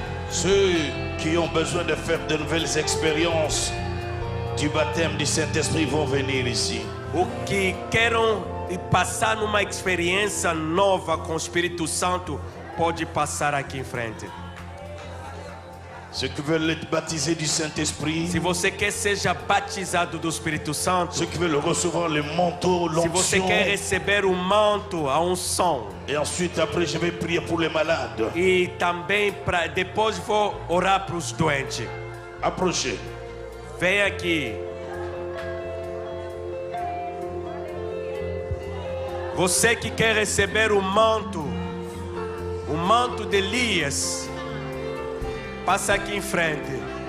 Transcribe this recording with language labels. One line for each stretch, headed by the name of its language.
French: Ceux qui ont besoin de faire de nouvelles expériences du baptême du Saint-Esprit vont venir ici.
Portuguese: O que queiram passar numa experiência nova com o Espírito Santo, pode passar aqui em frente.
French: Ceux qui veulent être baptisés du Saint-Esprit,
Portuguese: Se você quer seja batizado do Espírito Santo,
French: ceux qui veulent recevoir le manteau,
Portuguese: se você
French: l'onction,
Portuguese: quer receber o manto, a unção,
French: et ensuite après je vais prier pour les malades.
Portuguese: e também depois vou orar para os doentes.
French: Approchez.
Portuguese: Vem aqui. Você que quer receber o manto de Elias, passa aqui em frente.